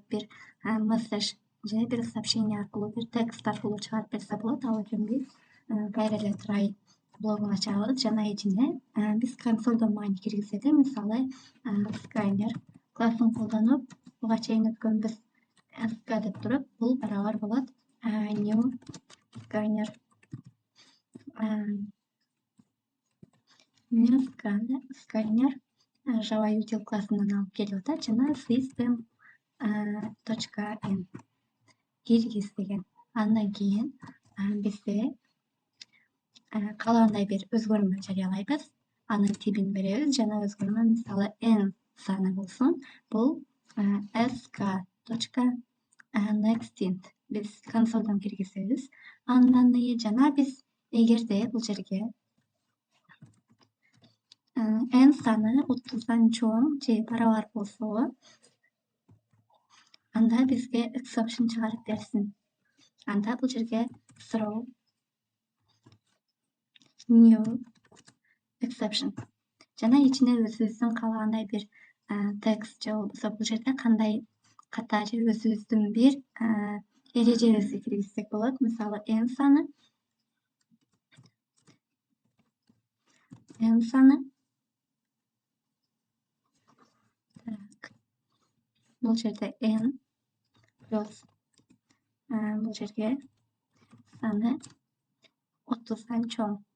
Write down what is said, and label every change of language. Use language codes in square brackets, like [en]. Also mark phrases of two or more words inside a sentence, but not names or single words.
[ky] Бир message же бир сообщение аркылуу, бир текст аркылуу чыгарып берсе болот. Ал үчүн биз кайра эле try блогун ачабыз жана ичине биз консолдон маани киргизели. Мисалы scanner классын колдонуп, буга чейин өткөнбүз sc деп туруп, бул барабар болот [en] new scanner scanner Java util [ky] классынан алып келип атат жана system.n киргиз деген. Андан кийин бизде каалагандай бир өзгөрмө жарыялайбыз. анын типин беребиз жана өзгөрмө мисалы n саны болсун. Бул sk.nextInt биз консолдон киргизебиз анын данные жана биз эгерде бул жерге n саны 30-дан чоң же барабар болсо, анда бизге exception чыгарып берсин. Анда бул жерге [en] throw new exception [ky] жана ичине өзүбүздүн каалагандай бир текст же болбосо бул жерде кандай ката же өзүбүздүн бир эрежебизди киргизсек болот. Мисалы n саны бул жерде n плюс бул жерге саны 30-дан чоң.